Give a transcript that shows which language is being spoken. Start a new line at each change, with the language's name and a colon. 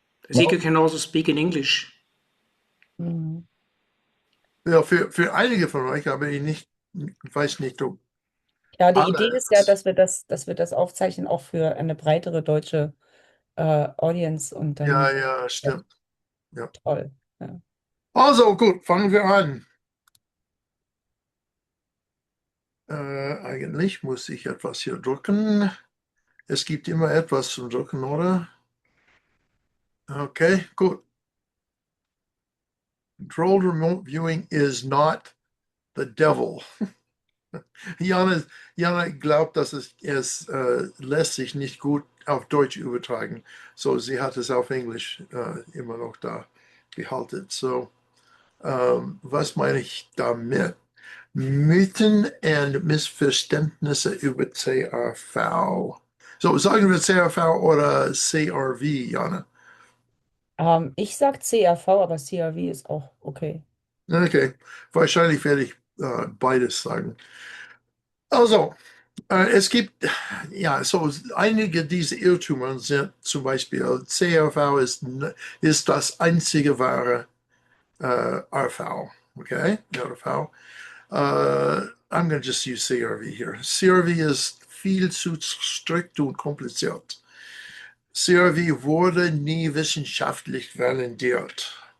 English: you can also speak in English. Mhm.
German: Ja, für einige von euch, aber ich weiß nicht, ob Ja, die alle. Idee ist ja, dass wir das aufzeichnen, auch für eine breitere deutsche Audience und Ja, dann, ja, ja, stimmt. Ja. toll. Ja. Also gut, fangen wir an. Eigentlich muss ich etwas hier drücken. Es gibt immer etwas zum Drücken, oder? Okay, gut.
English: Controlled remote viewing is not the devil.
German: Jana glaubt, dass es lässt sich nicht gut auf Deutsch übertragen. So, sie hat es auf Englisch immer noch da behalten. So, was meine ich damit? Mythen und Missverständnisse über CRV. So, sagen wir CRV oder CRV, Jana? Ich sage CRV, aber CRV ist auch okay. Okay, wahrscheinlich werde ich beides sagen. Also, es gibt, ja, so einige dieser Irrtümer sind zum Beispiel, CRV ist das einzige wahre RV, okay, RV.
English: I'm going to just use CRV here.
German: CRV ist viel zu strikt und kompliziert. CRV wurde nie wissenschaftlich validiert.